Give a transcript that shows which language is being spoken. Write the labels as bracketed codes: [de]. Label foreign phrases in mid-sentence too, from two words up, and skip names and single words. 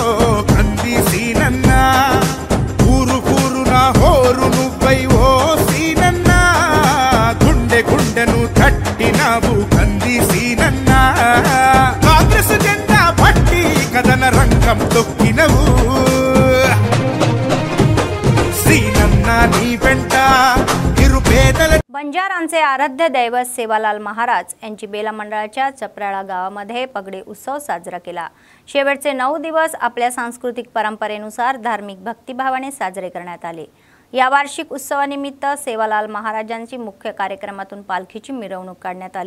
[te] కంది సీనన్న ఊరు ఊరున హోరు నువ్వై ఓ సీనన్న గుండె గుండెను తట్టినావు కంది సీనన్న కాంగ్రెస్ జెండా పట్టి కదన రంగం తొక్కినవు సీనన్న నీ వెంట నిరుపేదల [mr] बंजारांचे आराध्य दैवत सेवालाल महाराज यांची बेला मंडळाच्या चपराळा गावामध्ये पगडी उत्सव साजरा केला। शेवटचे 9 दिवस आपल्या सांस्कृतिक परंपरेनुसार धार्मिक भक्तिभावाने साजरे करण्यात आले। या वार्षिक उत्सवानिमित्त सेवालाल महाराजांची मुख्य कार्यक्रमातून पालखीची मिरवणूक काढण्यात आली।